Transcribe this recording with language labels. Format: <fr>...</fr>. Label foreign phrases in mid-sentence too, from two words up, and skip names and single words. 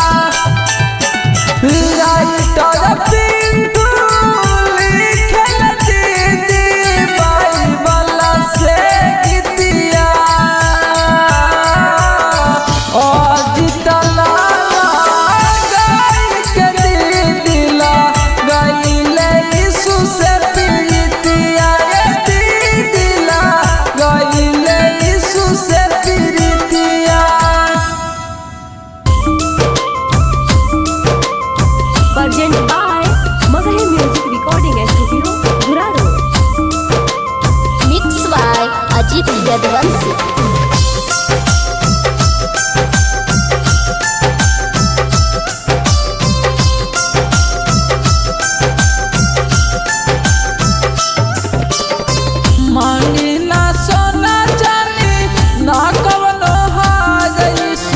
<bho>राइटर पिंटू लिखल दीदी बाइबल से गीतिया अजित लाला गाई के दीदी ला गईले यीशु से प्रीतिया दीदी ला गईले यीशु से प्रीतिया।</bho> <en>Present by Magahi Music Recording Studio, Guraro. Mix by Ajit Yadvansi.</en> <bho>मांगी ना सोना चांदी ना कवनो हार यीशु</bho>